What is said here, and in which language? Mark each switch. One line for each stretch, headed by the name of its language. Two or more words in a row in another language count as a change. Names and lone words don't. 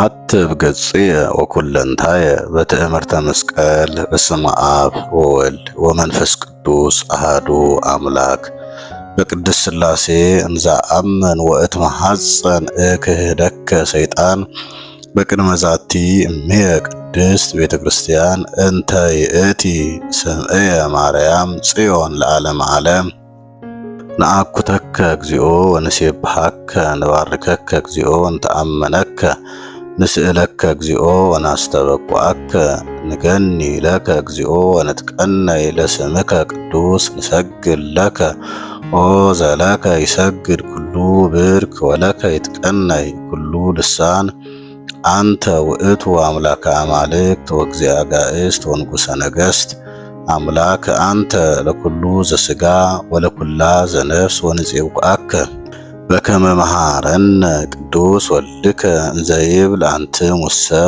Geez: ከአትብ ገጽየ ወኩለንታየ በትእምርተ መስቀል በስመ አብ ወወልድ ወመንፈስ ቅዱስ አሐዱ አምላክ። በቅድስት ሥላሴ እንዘ አምን ወእትመሐፀን እክህደከ ሰይጣን በቅድመ ዛቲ እምየ ቅድስት ቤተ ክርስቲያን እንተ ይእቲ ስምዕየ ማርያም ጽዮን ለዓለመ ዓለም። ነአኩተከ እግዚኦ ወንሴብሐከ ንባርከከ እግዚኦ እንተአመነከ ንስእለከ እግዚኦ ወናስተበኩዐከ ንገኒ ለከ እግዚኦ ወንትቀነይ ለስምከ ቅዱስ ንሰግድ ለከ ኦ ዘለከ ይሰግድ ኩሉ ብርክ ወለከ ይትቀነይ ኩሉ ልሳን አንተ ውእቱ አምላከ አማልክት ወእግዚአ አጋእዝት ወንጉሰ ነገሥት አምላክ አንተ ለኩሉ ዘሥጋ ወለኩላ ዘነፍስ ወንፄውዐከ በከመ መሃረነ ቅዱስ ወልድከ እንዘ ይብል አንትሙሰ